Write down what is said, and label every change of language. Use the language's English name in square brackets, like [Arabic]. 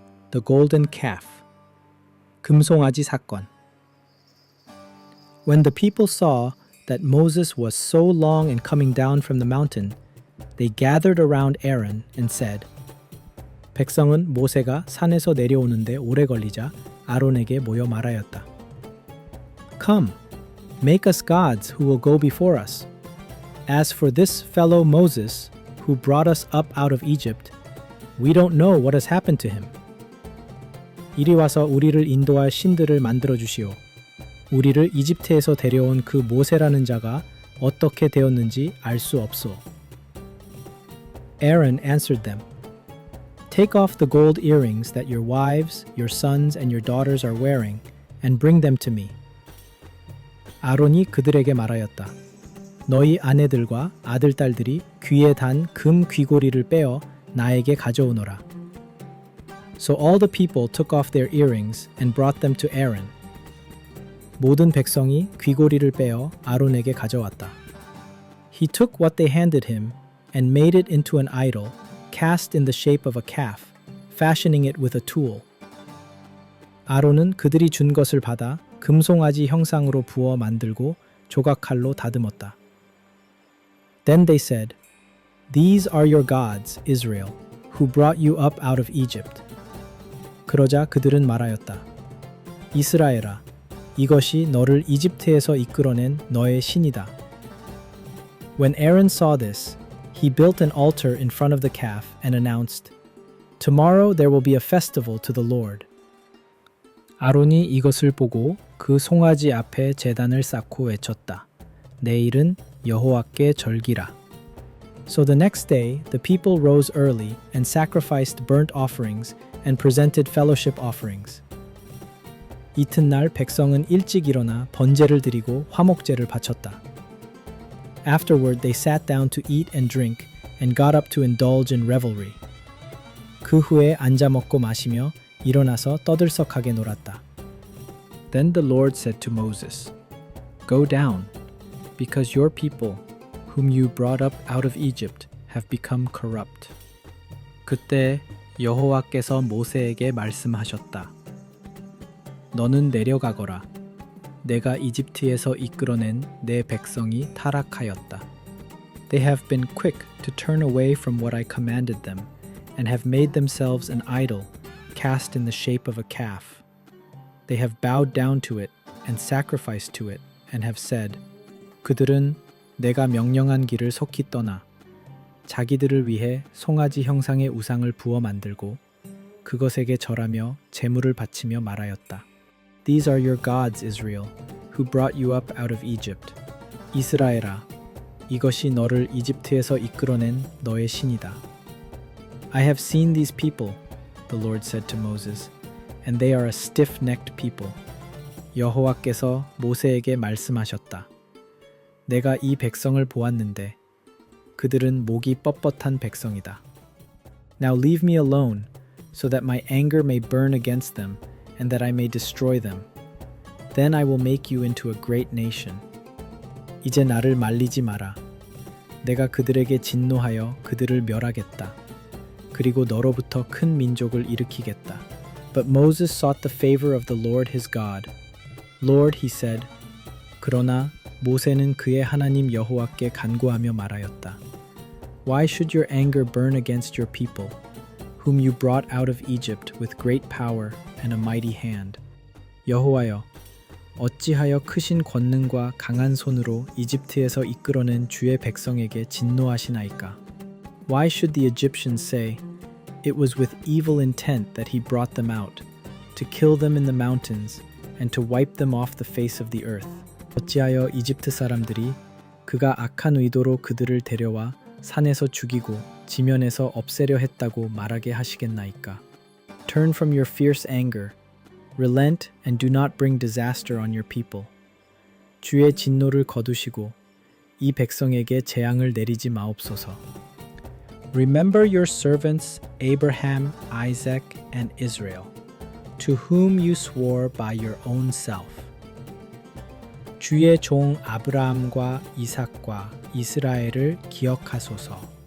[English] The Golden Calf, [Korean] 금송아지 사건. [English] When the people saw that Moses was so long in coming down from the mountain, they gathered around Aaron and said, [Korean] 백성은 모세가 산에서 내려오는데 오래 걸리자 아론에게 모여 말하였다. [English] Come, make us gods who will go before us. As for this fellow Moses, who brought us up out of Egypt, we don't know what has happened to him. [Korean] 이리 와서 우리를 인도할 신들을 만들어 주시오. 우리를 이집트에서 데려온 그 모세라는 자가 어떻게 되었는지 알 수 없소. [English] Aaron answered them, Take off the gold earrings that your wives, your sons, and your daughters are wearing, and bring them to me. [Korean] 아론이 그들에게 말하였다. 너희 아내들과 아들딸들이 귀에 단 금 귀고리를 빼어 나에게 가져오너라. [English] So all the people took off their earrings and brought them to Aaron. [Korean] 모든 백성이 귀고리를 빼어 아론에게 가져왔다. [English] He took what they handed him and made it into an idol cast in the shape of a calf, fashioning it with a tool. [Korean] 아론은 그들이 준 것을 받아 금송아지 형상으로 부어 만들고 조각칼로 다듬었다. [English] Then they said, These are your gods, Israel, who brought you up out of Egypt. [Korean] 그러자 그들은 말하였다. 이스라엘아, 이것이 너를 이집트에서 이끌어낸 너의 신이다. [English] When Aaron saw this, he built an altar in front of the calf and announced, Tomorrow there will be a festival to the Lord. [Korean] 아론이 이것을 보고 그 송아지 앞에 제단을 쌓고 외쳤다. 내일은 여호와께 절기라. [English] So the next day the people rose early and sacrificed burnt offerings and presented fellowship offerings. [Korean] 이튿날 백성은 일찍 일어나 번제를 드리고 화목제를 바쳤다. [English] Afterward they sat down to eat and drink and got up to indulge in revelry. [Korean] 그 후에 앉아 먹고 마시며 일어나서 떠들썩하게 놀았다. [English] Then the Lord said to Moses, Go down, because your people, whom you brought up out of Egypt, have become corrupt. [Korean] 그때 여호와께서 모세에게 말씀하셨다. 너는 내려가거라. 내가 이집트에서 이끌어낸 내 백성이 타락하였다. [English] They have been quick to turn away from what I commanded them, and have made themselves an idol, cast in the shape of a calf. They have bowed down to it and sacrificed to it, and have said, [Korean] 그들은 내가 명령한 길을 속히 떠나 자기들을 위해 송아지 형상의 우상을 부어 만들고 그것에게 절하며 제물을 바치며 말하였다. These are your gods, Israel, who brought you up out of Egypt. 이스라엘아, 이것이 너를 이집트에서 이끌어낸 너의 신이다. [English] I have seen these people, the Lord said to Moses, and they are a stiff-necked people. [Korean] 여호와께서 모세에게 말씀하셨다. 내가 이 백성을 보았는데 그들은 목이 뻣뻣한 백성이다. [English] Now leave me alone, so that my anger may burn against them, and that I may destroy them. Then I will make you into a great nation. [Korean] 이제 나를 말리지 마라. 내가 그들에게 진노하여 그들을 멸하겠다. 그리고 너로부터 큰 민족을 일으키겠다. [English] But Moses sought the favor of the Lord his God. Lord, he said. [Korean] 그러나 모세는 그의 하나님 여호와께 간구하며 말하였다. [English] Why should your anger burn against your people, whom you brought out of Egypt with great power and a mighty hand? [Korean] 여호와여, 어찌하여 크신 권능과 강한 손으로 이집트에서 이끌어낸 주의 백성에게 진노하시나이까? [English] Why should the Egyptians say, It was with evil intent that he brought them out, to kill them in the mountains, and to wipe them off the face of the earth? [Korean] 어찌하여 이집트 사람들이 그가 악한 의도로 그들을 데려와 산에서 죽이고 지면에서 없애려 했다고 말하게 하시겠나이까? [English] Turn from your fierce anger, relent and do not bring disaster on your people. [Korean] 주의 진노를 거두시고 이 백성에게 재앙을 내리지 마옵소서. [English] Remember your servants Abraham, Isaac, and Israel, to whom you swore by your own self. [Korean] 주의 종 아브라함과 이삭과 이스라엘을 기억하소서.